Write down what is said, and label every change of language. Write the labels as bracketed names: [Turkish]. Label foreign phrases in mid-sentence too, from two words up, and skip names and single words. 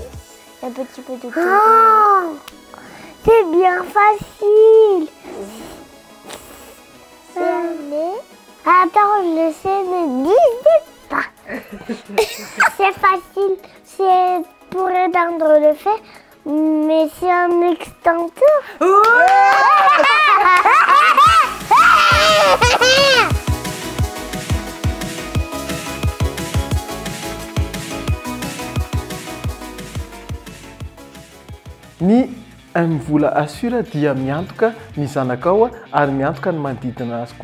[French] Un petit peu de c'est bien facile. Attends, je le sais, ne dis pas. C'est facile. C'est pour éteindre le feu, mais c'est un extincteur. [Malagasy] Ny mvola assura dia miantoka ny zanakao ary miantoka ny manodidina azy